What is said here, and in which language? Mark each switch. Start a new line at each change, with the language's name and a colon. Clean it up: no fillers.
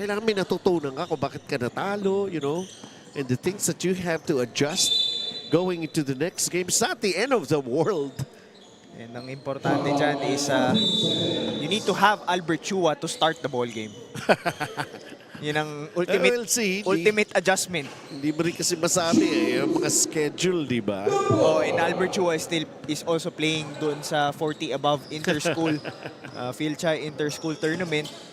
Filipino: Kailangan may natutunan ka kung bakit ka natalo, you know?
English: And the things that you have to adjust going into the next game. It's not the end of the world. And
Filipino: ang importante dyan
English: is you need to have Albert Chua to start the ball game.
Filipino: Yun ang ultimate adjustment. Hindi mo rin kasi masabi eh, yung mga schedule, di ba?
English: Oh, and Albert Chua is also playing
Filipino: doon sa
English: 40 above inter-school, Philchai inter-school tournament.